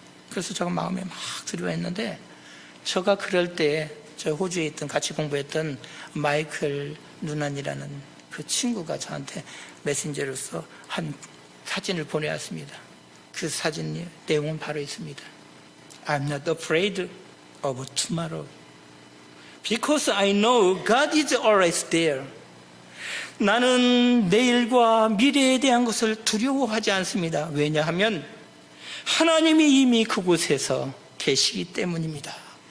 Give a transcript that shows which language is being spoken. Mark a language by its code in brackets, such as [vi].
[ko] 그래서 제가 마음에 막 두려워했는데 제가 그럴 때 저 호주에 있던 같이 공부했던 마이클 누난이라는 그 친구가 저한테 메신저로서 한 사진을 보내왔습니다. 그 사진 내용은 바로 있습니다. [en] I'm not afraid of tomorrow because I know God is always there. [ko] 나는 내일과 미래에 대한 것을 두려워하지 않습니다. 왜냐하면 하나님이 이미 그곳에서 계시기 때문입니다.